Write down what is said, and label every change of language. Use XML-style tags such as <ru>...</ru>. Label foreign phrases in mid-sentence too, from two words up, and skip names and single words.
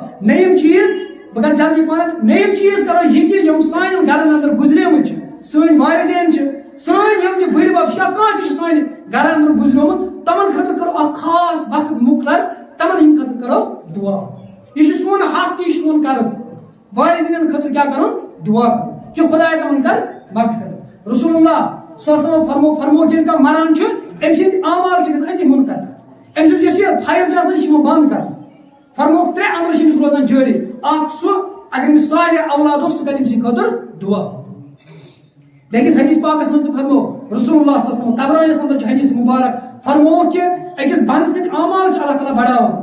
<ks>نٔیِم چیٖز بہٕ کرٕ جلدی پہن نٔیِم چیٖز کرو یہِ کہِ یِم سانٮ۪ن گرن اندر گُزریمٕتۍ چھِ سٲنۍ والدین چھِ سٲنۍ یِم تہِ بٔڑۍ بب چھِ یا کانٛہہ تہِ چھُ سانہِ گرن اندر گُزریومُت تمن خٲطرٕ کرو اکھ خاص وقت مقرر تمن ہٕنٛدِ خٲطرٕ کرو دعا. یہ چھُ سون حق تہِ یہِ چھُ سون قرض تہِ والدینن خٲطرٕ کیٛاہ کرُن دعا کرُن کہ خۄداے تمن کر مغفرت. رسول اللہ</ks> <ar>صلی اللہ علیہ وسلم</ar> <ks>فرموو ییٚلہِ کانٛہہ مران چھُ أمۍ سٕنٛدۍ اعمال چھِ گژھان أتی منقطع أمۍ سٕنٛز یۄس یہِ فایل چھِ آسان یہِ چھِ یِوان بنٛد کرنہٕ. فرمووُکھ 3 عمل چھِ أمِس روزان جٲری اکھ سُہ اگر أمِس صالح اولاد اوس سُہ کرِ أمۍ سٕنٛدِ خٲطرٕ دعا. بیٚکِس حدیث پاکس منٛز تہِ فرموو رسول اللہ</ks> <ar>صلی اللہ علیہ وسلم</ar> <ks>طبرانیس اندر چھُ حدیث مبارک فرمووُکھ کہ أکِس بنٛدٕ سٕنٛدۍ اعمال چھِ اللہ تعالیٰ بڑاوان.</ks>